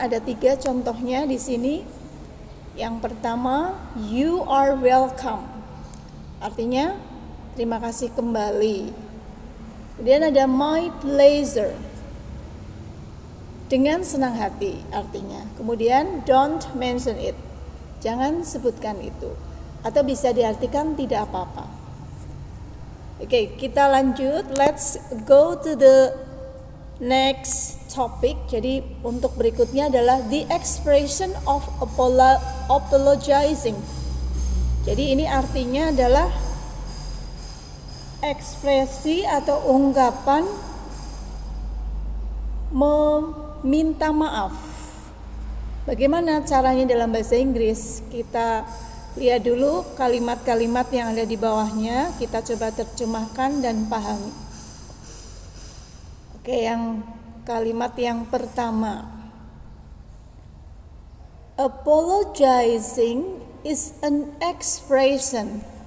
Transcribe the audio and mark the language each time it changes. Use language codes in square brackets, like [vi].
[id] Ada 3 contohnya di sini. Yang pertama, [en] you are welcome. [id] Artinya terima kasih kembali. Kemudian ada [en] my pleasure. [id] Dengan senang hati artinya. Kemudian [en] don't mention it. [id] Jangan sebutkan itu. Atau bisa diartikan tidak apa-apa. Oke, kita lanjut. [en] Let's go to the next topic. [id] Jadi untuk berikutnya adalah [en] the expression of apologizing. [id] Jadi ini artinya adalah ekspresi atau ungkapan meminta maaf. Bagaimana caranya dalam bahasa Inggris? Kita lihat dulu kalimat-kalimat yang ada di bawahnya, kita coba terjemahkan dan pahami. Oke, yang kalimat yang pertama. [en] Apologizing is an expression.